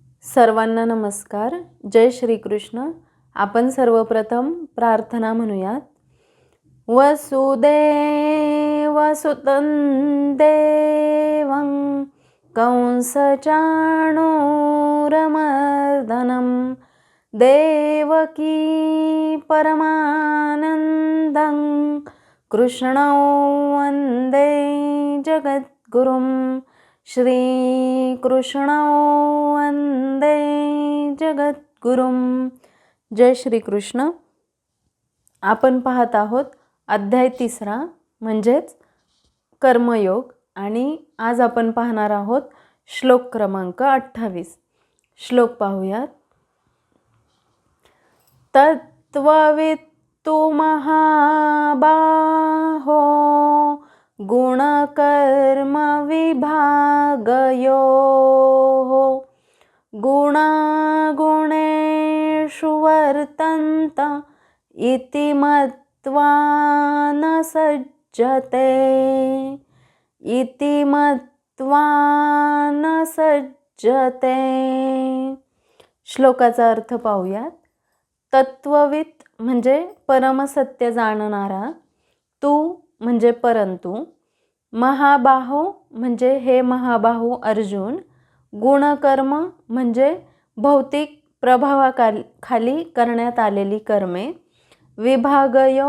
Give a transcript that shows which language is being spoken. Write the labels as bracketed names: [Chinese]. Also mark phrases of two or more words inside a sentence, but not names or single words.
[Marathi] सर्वांना नमस्कार. जय श्री कृष्ण. आपण सर्वप्रथम प्रार्थना म्हणूयात. [Sanskrit] वसुदेवसुतं देवं कंसचाणूरमर्दनं देवकी परमानन्दं कृष्णं वन्दे जगद्गुरुं श्रीकृष्णं वन्दे जगद्गुरुं. [Marathi] जय श्री कृष्ण. आपण पाहत आहोत अध्याय 3 म्हणजेच कर्मयोग आणि आज आपण पाहणार आहोत श्लोक क्रमांक 28. श्लोक पाहूयात. [Sanskrit] तत्त्ववित्तु महाबाहो गुणकर्म विभागयोः गुणागुणेषु वर्तन्त इति मत्वा न सज्जते इति मत्वा न सज्जते. [Marathi] श्लोकाचा अर्थ पाहूयात. तत्ववित म्हणजे परमसत्य जाणणारा, तू म्हणजे परंतु, महाबाहो म्हणजे हे महाबाहू अर्जुन, गुणकर्म म्हणजे भौतिक प्रभावाखाली करण्यात आलेली कर्मे, विभागयो